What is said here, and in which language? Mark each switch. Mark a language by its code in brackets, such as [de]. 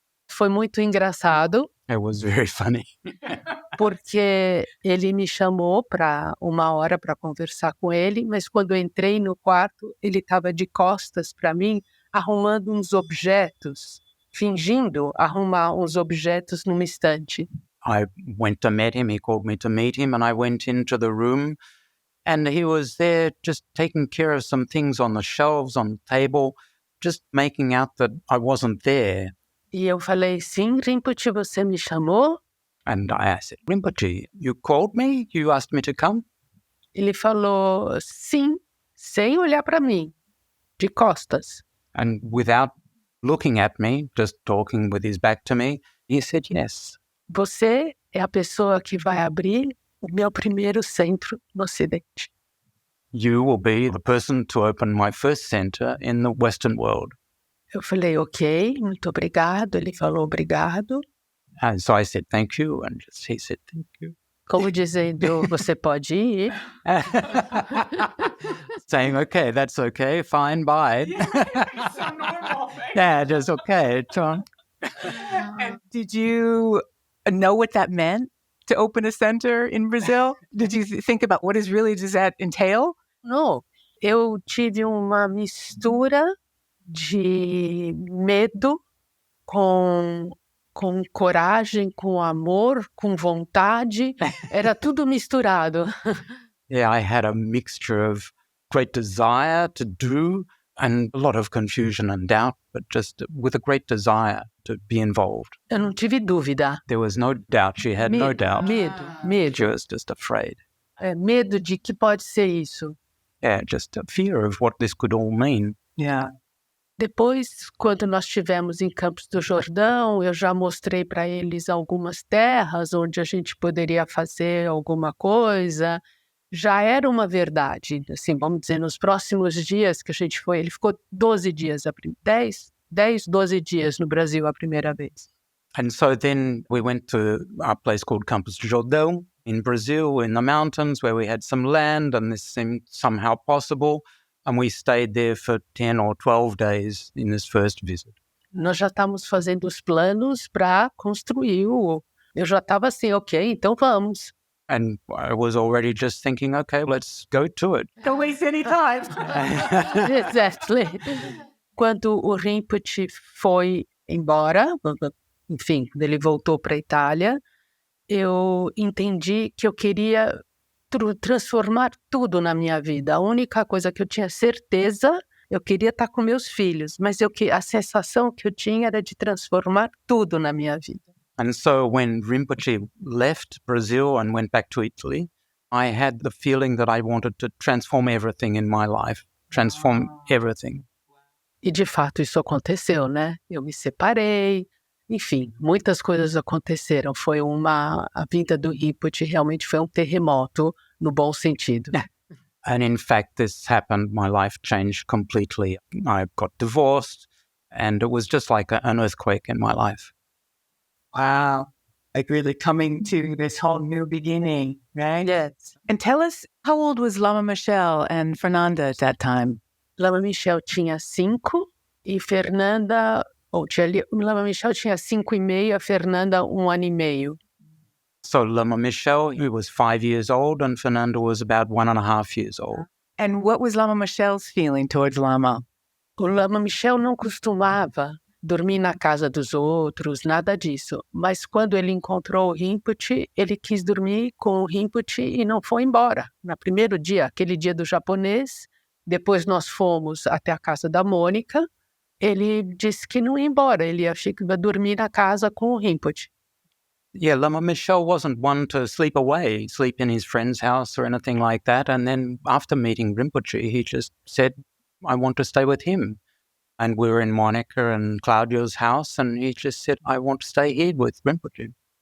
[pt] Foi muito engraçado, [en] It was very funny. [pt] porque ele me chamou para 1 hora para conversar com ele, mas quando eu entrei no quarto, ele estava de costas para mim, arrumando uns objetos, fingindo arrumar uns objetos numa estante. [en] I went to meet him. He called me to meet him, and I went into the room, and he was there just taking care of some things on the shelves, on the table, just making out that I wasn't there. [pt] E eu falei, sim, Rinpoche, você me chamou? [en] And I said, Rinpoche, you called me? You asked me to come? [pt] Ele falou, sim, sem olhar para mim, de costas. [en] And without looking at me, just talking with his back to me, he said, yes. [pt] Você é a pessoa que vai abrir o meu primeiro centro no Ocidente. [en] You will be the person to open my first center in the Western world. [pt] Eu falei, ok, muito obrigado. Ele falou, obrigado. [en] And so I said, thank you. And he said, thank you. [pt] Como dizendo, você pode ir. [en] Saying, okay, that's okay, fine, bye. It's so normal, right? Yeah, just okay, John. And did you know what that meant to open a center in Brazil? Did you think about does that entail? [pt] Não, eu tive uma mistura de medo com coragem, com amor, com vontade. Era tudo misturado. [en] Yeah, I had a mixture of great desire to do and a lot of confusion and doubt, but just with a great desire to be involved. [pt] Eu não tive dúvida. [en] There was no doubt. She had no doubt. [pt] Medo. [en] She was just afraid. [pt] Medo de que pode ser isso. [en] Yeah, just a fear of what this could all mean. Yeah. [pt] Depois, quando nós estivemos em Campos do Jordão, eu já mostrei para eles algumas terras onde a gente poderia fazer alguma coisa. Já era uma verdade, assim, vamos dizer, nos próximos dias que a gente foi, ele ficou 12 dias, 12 dias no Brasil a primeira vez. [en] And so then we went to a place called Campos do Jordão in Brazil, in the mountains, where we had some land and this seemed somehow possible. And we stayed there for 10 or 12 days in this first visit. [pt] Nós já estávamos fazendo os planos para construir Eu já estava assim, ok, então vamos. [en] And I was already just thinking, okay, let's go to it. Don't waste any time. Exactly. [pt] Quando o Rinpoche foi embora, enfim, ele voltou para a Itália, eu entendi que eu queria transformar tudo na minha vida. A única coisa que eu tinha certeza, eu queria estar com meus filhos, mas a sensação que eu tinha era de transformar tudo na minha vida. [en] And so when Rinpoche left Brazil and went back to Italy, I had the feeling that I wanted to transform everything in my life, transform everything. [pt] E de fato isso aconteceu, né? Eu me separei, enfim, muitas coisas aconteceram. A vinda do Rinpoche realmente foi um terremoto no bom sentido. [en] And in fact, this happened, my life changed completely. I got divorced and it was just like an earthquake in my life. Wow. Like really coming to this whole new beginning, right? Yes. And tell us, how old was Lama Michel and Fernanda at that time? [pt] Lama Michel tinha 5 e Fernanda... Lama Michel tinha 5 e meio, a Fernanda 1 ano e meio. [en] So Lama Michel, he was 5 years old and Fernanda was about 1.5 years old. And what was Lama Michel's feeling towards Lama? [pt] O Lama Michel não costumava dormir na casa dos outros, nada disso. Mas quando ele encontrou o Rinpoche, ele quis dormir com o Rinpoche e não foi embora. No primeiro dia, aquele dia do japonês, depois nós fomos até a casa da Mônica, ele disse que não ia embora, ele achou que ia dormir na casa com o Rinpoche. [en] Yeah, Lama Michel wasn't one to sleep away, sleep in his friend's house or anything like that. And then after meeting Rinpoche, he just said, I want to stay with him. And we were in Monica and Claudio's house, and he just said, I want to stay here with Rinpoche.